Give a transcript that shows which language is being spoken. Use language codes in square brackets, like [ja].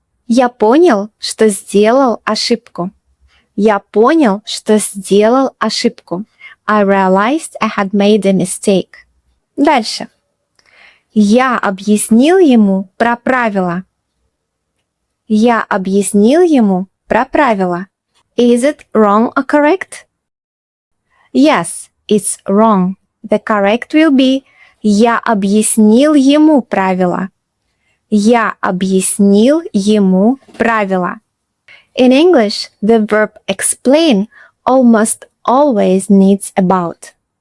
[ru] Я понял, что сделал ошибку. Я понял, что сделал ошибку. [en] I realized I had made a mistake. [ru] Дальше. Я объяснил ему про правила. Я объяснил ему про правила. [en] Is it wrong or correct? Yes, it's wrong. The correct will be [ru] Я объяснил ему правила. Я объяснил ему правила. [en] In English, the verb explain almost always needs about.